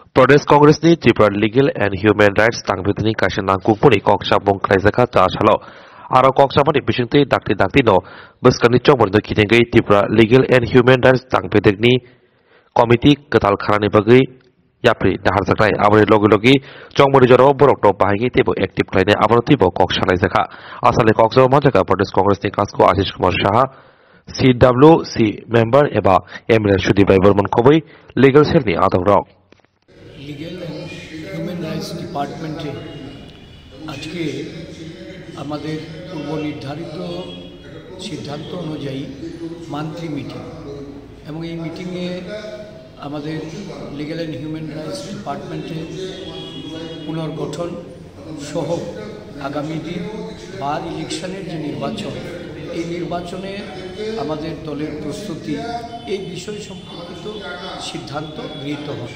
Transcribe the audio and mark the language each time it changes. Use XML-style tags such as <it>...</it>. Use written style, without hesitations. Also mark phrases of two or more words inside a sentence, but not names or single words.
<trp>प्रदेश कांग्रेसनि त्रिपुरा लिगेल एंड ह्यूमन राइट्स तांगबिदनि काशना कुकपुनि कक्साबं क्राइजाखा चासालो आरो कक्साबनि बिसिंति दाक्ति नो बस्कनि चंगमरनो खिथेंगै त्रिपुरा लिगेल एंड ह्यूमन राइट्स तांगबिदनि कमिटि कताल खानानि बगै याप्रि दाहारजानाय आबनि लगे चंगमरि जरो बरक तो बाहायगि तेबो एक्टिव खालायनाय आबनो तिबो कक्सालायजाखा आसाले कक्साव मानजाखा प्रदेश कांग्रेसनि कासको आशिष कुमार साहा CWC मेंबर एबा एमएलए सुदीप बर्मन खबै लिगेल सेलनि आदब</trp> <bn>লিগেল অ্যান্ড হিউম্যান রাইটস ডিপার্টমেন্টে আজকে আমাদের পূর্ব নির্ধারিত সিদ্ধান্ত অনুযায়ী</bn> <en>monthly meeting</en> <bn>এবং এই মিটিংয়ে আমাদের লিগেল অ্যান্ড হিউম্যান রাইটস ডিপার্টমেন্টে পুনর্গঠন সহ আগামী দিন বার ইলেকশনের যে নির্বাচন এই নির্বাচনে আমাদের দলের প্রস্তুতি এই বিষয় সম্পর্কিত সিদ্ধান্ত গৃহীত হবে।</bn>